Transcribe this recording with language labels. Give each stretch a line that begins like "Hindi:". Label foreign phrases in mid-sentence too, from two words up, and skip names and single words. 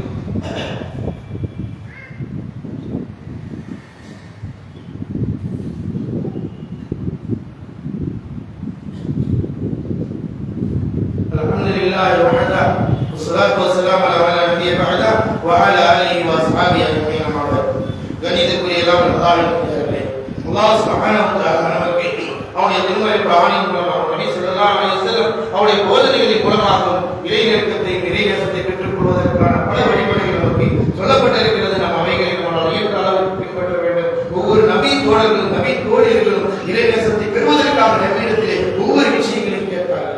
Arabic: الحمد لله وحده والصلاة والسلام على من لا نبي بعده وعلى آله وأصحابه أجمعين أما بعد.
Tamil: கணிதக்குரிய எல்லாம்
Arabic: الله سبحانه و تعالى
Tamil: நமக்கு அவருடைய திருமறை குர்ஆனின் மூலமாக நபி
Arabic: صلى الله عليه وسلم
Tamil: அவருடைய போதனைகளின் மூலமாகவும் இறைநேசத்தை இறைநேசத்தை பெற்றுக் கொள்வதற்கான பல வழிமுறைகள் நமக்கு சொல்லப்பட்டிருக்கிறது. நாம் அவைகளை நம்மால் இயன்ற அளவுக்கு பின்பற்ற வேண்டும். ஒவ்வொரு நபி தோழர்களும் நபி தோழியர்களும் இறைநேசத்தை பெறுவதற்காக நம்மிடத்திலே ஒவ்வொரு விஷயங்களையும் கேட்பார்கள்.